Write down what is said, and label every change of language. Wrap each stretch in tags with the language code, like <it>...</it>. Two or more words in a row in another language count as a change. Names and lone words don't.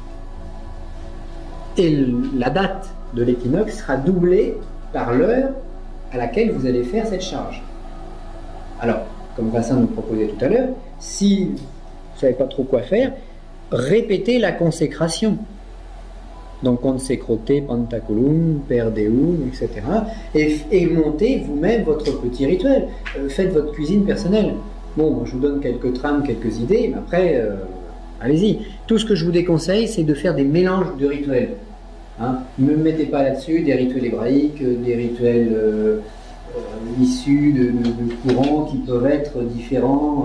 <fr>Et la date de l'équinoxe sera doublée par l'heure à laquelle vous allez faire cette charge. Alors, comme Vincent nous proposait tout à l'heure, si vous ne savez pas trop quoi faire, répétez la consécration. Donc,</fr> <la>consecrote, pantaculum, per deum,</la> <fr>etc. Et montez vous-même votre petit rituel. Faites votre cuisine personnelle. Bon, moi, je vous donne quelques trames, quelques idées, mais après, allez-y. Tout ce que je vous déconseille, c'est de faire des mélanges de rituels. Hein, ne me mettez pas là-dessus des rituels hébraïques, des rituels issus de courants qui peuvent être différents.</fr>